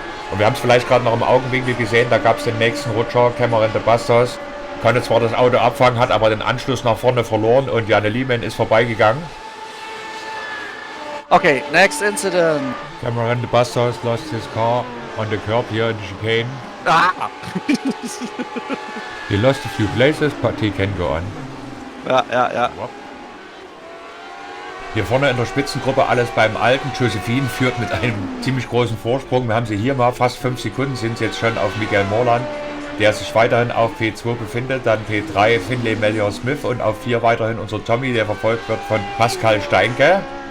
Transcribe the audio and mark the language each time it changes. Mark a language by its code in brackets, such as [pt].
[de] Und wir haben es vielleicht gerade noch im Augenwinkel gesehen, da gab es den nächsten Rutscher, Cameron de Bastos. Konnte zwar das Auto abfangen, hat aber den Anschluss nach vorne verloren und Janne Liemann ist vorbeigegangen. [en] Okay, next incident. Cameron de Bastos lost his car on the curb here in the chicane. He lost a few places, but he can go on. [de] Ja. Hier vorne in der Spitzengruppe alles beim Alten. Josephine führt mit einem ziemlich großen Vorsprung. Wir haben sie hier mal fast 5 Sekunden, sind jetzt schon auf Miguel Morland, der sich weiterhin auf P2 befindet. Dann P3 Finlay Melior Smith und auf 4 weiterhin unser Tommy, der verfolgt wird von Pascal Steinke.